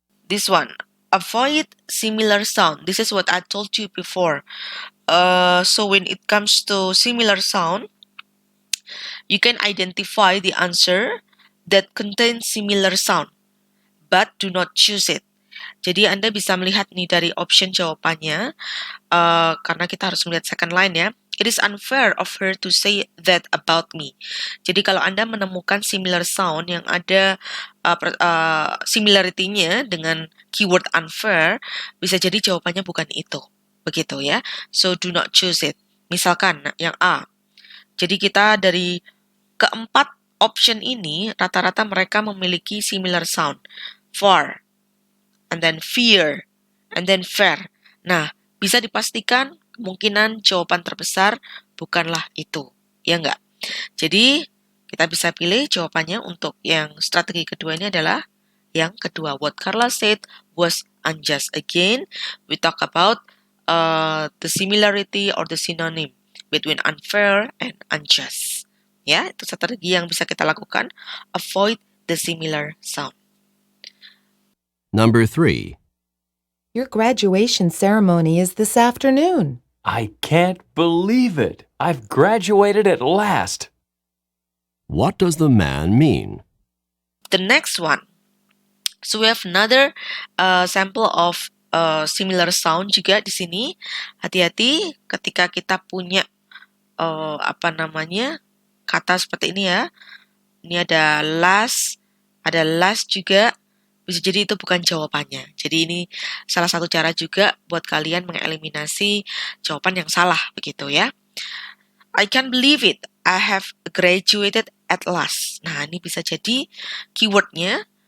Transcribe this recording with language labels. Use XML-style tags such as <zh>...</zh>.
<en>This one, avoid similar sound. This is what I told you before. So when it comes to similar sound, you can identify the answer that contains similar sound, but do not choose it.</en> <id>Jadi Anda bisa melihat nih dari option jawabannya, karena kita harus melihat second line ya.</id> <en>It is unfair of her to say that about me.</en> <id>Jadi kalau Anda menemukan similar sound yang ada similarity-nya dengan keyword unfair, bisa jadi jawabannya bukan itu. Begitu ya.</id> <en>So do not choose it.</en> <id>Misalkan yang A. Jadi kita dari keempat option ini, rata-rata mereka memiliki similar sound.</id> <en>For, and then fear, and then fair.</en> <id>Nah, bisa dipastikan kemungkinan jawaban terbesar bukanlah itu. Ya enggak? Jadi, kita bisa pilih jawabannya untuk yang strategi kedua ini adalah yang kedua.</id> <en>What Carla said was unjust. Again, we talk about the similarity or the synonym between unfair and unjust.</en> <id>Ya, itu strategi yang bisa kita lakukan.</id> <en>Avoid the similar sound. Number 3. Your graduation ceremony is this afternoon. I can't believe it. I've graduated at last. What does the man mean? The next one. So we have another sample of similar sound</en> <id>juga di sini. Hati-hati ketika kita punya kata seperti ini ya. Ini ada last juga. Bisa jadi itu bukan jawabannya. Jadi ini salah satu cara juga buat kalian mengeliminasi jawaban yang salah begitu ya.</id> <en>I can't believe it. I have graduated at last.</en> <id>Nah, ini bisa jadi keywordnya.</id>